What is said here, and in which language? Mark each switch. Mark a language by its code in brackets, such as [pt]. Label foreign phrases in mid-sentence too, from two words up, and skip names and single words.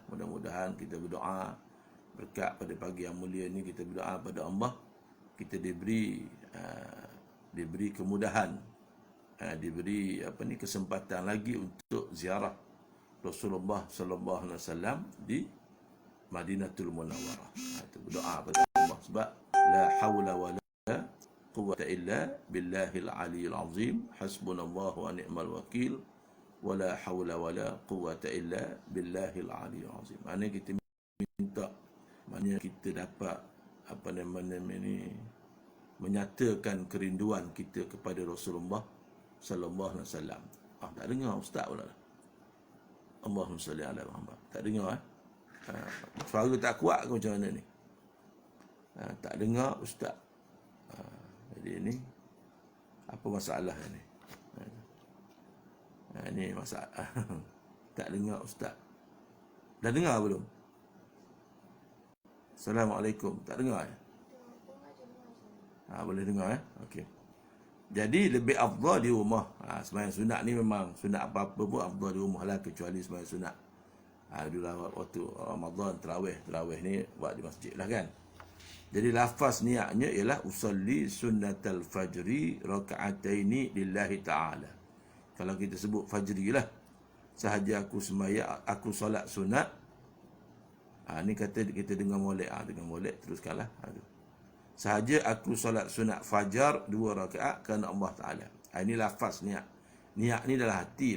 [ms] Mudah-mudahan kita berdoa berkat pada pagi yang mulia ni, kita berdoa pada Allah, kita diberi kemudahan, diberi kesempatan lagi untuk ziarah Rasulullah SAW di Madinatul Munawwarah. Itu berdoa pada Allah, sebab [ar] لا حول ولا قوة إلا بالله العلي العظيم، حسبنا الله ونعم الوكيل، ولا حول ولا قوة إلا بالله العلي العظيم. [ms] Maknanya kita minta, maknanya kita dapat menyatakan kerinduan kita kepada Rasulullah [ar] صلى الله عليه وسلم. [ms] Tak dengar ustaz pula. [ar] اللهم صل على محمد. [ms] Tak dengar suara tak kuat ke macam mana ni? Tak dengar ustaz. Jadi ni apa masalah ni? Ini masalah. Tak dengar ustaz. Dah dengar belum? Assalamualaikum. Tak dengar ya? Boleh dengar ya? Okey. Jadi lebih afdal di rumah. Sembahyang sunat ni memang sunat apa-apa pun afdal di rumah lah, kecuali sembahyang sunat. Dulu waktu Ramadan tarawih ni buat di masjid lah kan. Jadi lafaz niatnya ialah [ar] أصلي سنة الفجر ركعتين لله تعالى. [ms] Kalau kita sebut fajri lah, sahaja aku sembahyang, aku solat sunat. Ni kata kita dengar molek, dengar molek teruskanlah. Sahaja aku solat sunat fajar 2 rakaat kerana [ar] الله تعالى. [ms] Ini lafaz niat. Niat ni dalam hati.